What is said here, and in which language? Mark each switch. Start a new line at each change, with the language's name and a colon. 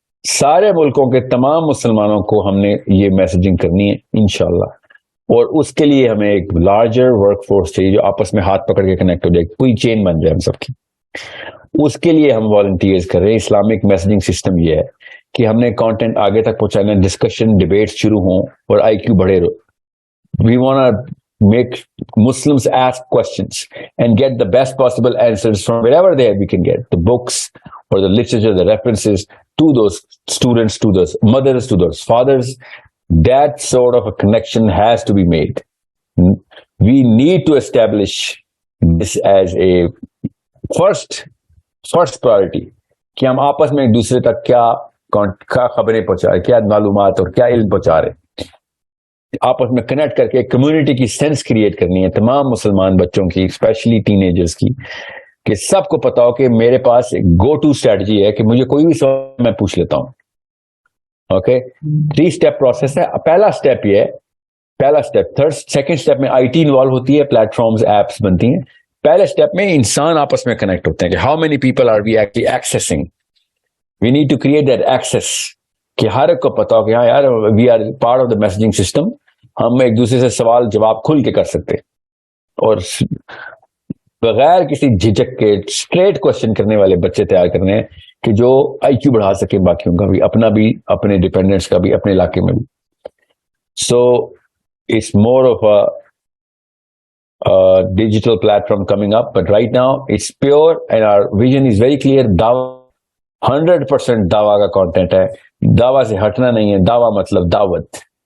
Urdu: سارے ملکوں کے تمام مسلمانوں کو ہم نے یہ میسجنگ کرنی ہے انشاءاللہ. اور اس کے لیے ہمیں ایک لارجر ورک فورس چاہیے جو آپس میں ہاتھ پکڑ کے کنیکٹ ہو جائے, پوری چین بن جائے ہم سب کی. اس کے لیے ہم والنٹیئرز کر رہے ہیں. اسلامک میسجنگ سسٹم یہ ہے کہ ہم نے کانٹینٹ آگے تک پہنچانا, ڈسکشن ڈیبیٹ شروع ہوں اور آئی کیو بڑھے.
English: We want make Muslims ask questions and get the best possible answers from wherever we can get the books or the literature, the references to those students, to those mothers, to those fathers. That sort of a connection has to be made. We need to establish this as a first priority
Urdu: کہ ہم آپس میں ایک دوسرے تک کیا خبریں پہنچا رہے, کیا معلومات اور کیا علم پہنچا رہے, آپس میں کنیکٹ کر کے کمیونٹی کی سینس کریٹ کرنی ہے تمام مسلمان بچوں کی, اسپیشلی ٹین ایجرز کی, کہ سب کو پتا ہو کہ میرے پاس ایک گو ٹو اسٹریٹجی ہے کہ مجھے کوئی بھی سوال میں پوچھ لیتا ہوں. اوکے 3 اسٹیپ پروسیس ہے. پہلا اسٹیپ یہ ہے, پہلا اسٹیپ. سیکنڈ اسٹیپ میں آئی ٹی انوالو ہوتی ہے, پلیٹ فارمز ایپس بنتی ہیں. پہلے اسٹیپ میں انسان آپس میں کنیکٹ ہوتے ہیں کہ
English: How many people are we actually accessing. We need to create that access
Urdu: کہ ہر ایک کو پتا ہو کہ ہاں یار
English: We are part of the messaging system.
Urdu: ہم ایک دوسرے سے سوال جواب کھل کے کر سکتے اور بغیر کسی جھجک کے اسٹریٹ کوشچن کرنے والے بچے تیار کرنے ہیں کہ جو آئی کیو بڑھا سکے باقیوں کا بھی, اپنا بھی, اپنے ڈیپینڈنٹس کا بھی, اپنے علاقے میں بھی.
English: So it's more of a digital platform coming up, but right now it's pure and our vision is very clear.
Urdu: Dawa 100% dawa کا content ہے, dawa سے ہٹنا نہیں ہے. dawa مطلب دعوت.